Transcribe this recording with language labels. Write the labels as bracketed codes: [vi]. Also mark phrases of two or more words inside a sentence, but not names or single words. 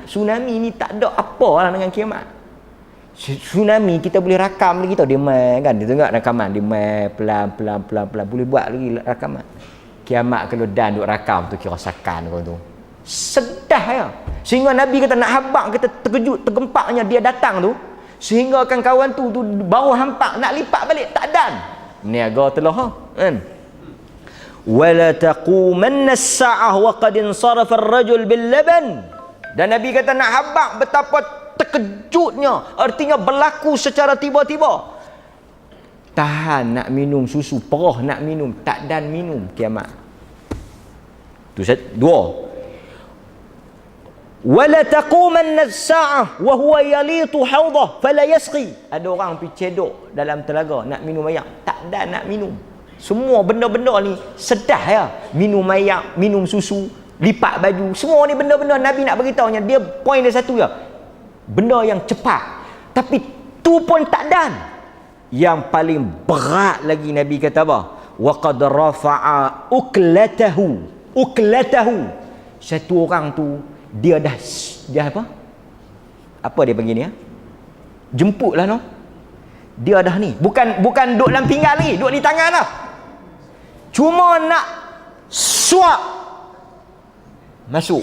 [ms] Tsunami ni tak ada apa lah dengan kiamat. Tsunami kita boleh rakam lagi tau, dia main kan, dia tengok rakaman, dia main pelan boleh buat lagi rakaman. Kiamat kalau dan duk rakam tu kira sakan kau tu. Sedah ya. Sehingga Nabi kata nak habaq kita terkejut, tergempaknya dia datang tu, sehingga kan kawan tu baru hampak nak lipat balik tak dan. Niaga telah kan. [ar] Wala taqumanna as-sa'ah wa qad insarafa ar-rajul bil laban. [ms] Dan Nabi kata nak habaq betapa terkejutnya, artinya berlaku secara tiba-tiba. Tahan nak minum susu, perah nak minum, tak dan minum kiamat. Tu dua. [ar] Wala taqumanna as-sa'ah wa huwa yalitu hawdah fala yasqi. [ms] Ada orang pergi cedok dalam telaga nak minum air, tak dan nak minum. Semua benda-benda ni sedah ya. Minum air, minum susu, lipat baju, semua ni benda-benda Nabi nak beritahunya, dia poin dia satu ya. Benda yang cepat. Tapi tu pun tak dan. Yang paling berat lagi Nabi kata apa? [ar] Wa qad rafa'a uklatahu. [ms] Satu orang tu dia apa? Apa dia panggil ni ya? Jemputlah no. Dia dah ni. Bukan duk dalam pinggan lagi, duk di tangan dah. Cuma nak suap masuk.